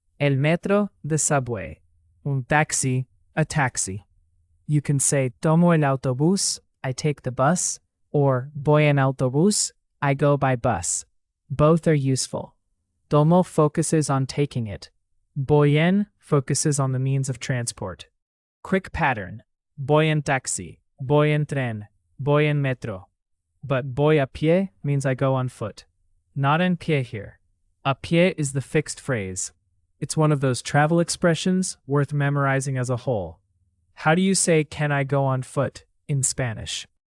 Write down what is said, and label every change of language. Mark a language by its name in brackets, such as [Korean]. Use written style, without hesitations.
[Spanish] El metro, [English] the subway. [Spanish] Un taxi, [English] a taxi. You can say [Spanish] tomo el autobús, [English] I take the bus, or [Spanish] voy en autobús, [English] I go by bus. Both are useful. Tomo focuses on taking it. [Spanish] Voy en [English] focuses on the means of transport. Quick pattern. [Spanish] Voy en taxi, voy en tren, voy en metro. [English] But [Spanish] voy a pie [English] means I go on foot. Not [Spanish] en pie [English] here. [Spanish] A pie [English] is the fixed phrase. It's one of those travel expressions worth memorizing as a whole. How do you say can I go on foot in Spanish?